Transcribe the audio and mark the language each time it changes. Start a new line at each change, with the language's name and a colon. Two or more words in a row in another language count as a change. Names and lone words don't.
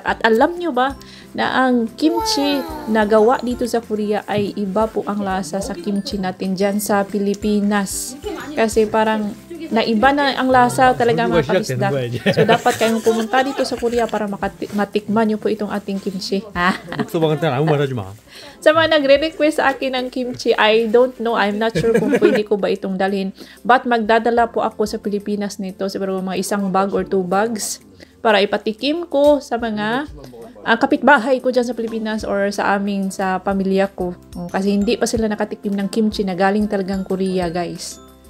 Filipino: At alam nyo ba na ang kimchi na gawa dito sa Korea ay iba po ang lasa sa kimchi natin dyan sa Pilipinas. Kasi parang naiba na ang lasa talaga mga kabisdak. So, dapat kayong pumunta dito sa Korea para matikman nyo po itong ating kimchi.
Korean: 육수방한테는 아무 말 하지 마.
Filipino: Sa mga nagre-request sa akin ng kimchi,
English: I don't know, I'm not sure
Filipino: kung pwede ko ba itong dalhin. But magdadala po ako sa Pilipinas nito, siguro mga
English: 1 bag or 2 bags
Filipino: para ipatikim ko sa mga kapitbahay ko dyan sa Pilipinas or sa amin, sa pamilya ko. Kasi hindi pa sila nakatikim ng kimchi na galing talagang Korea, guys.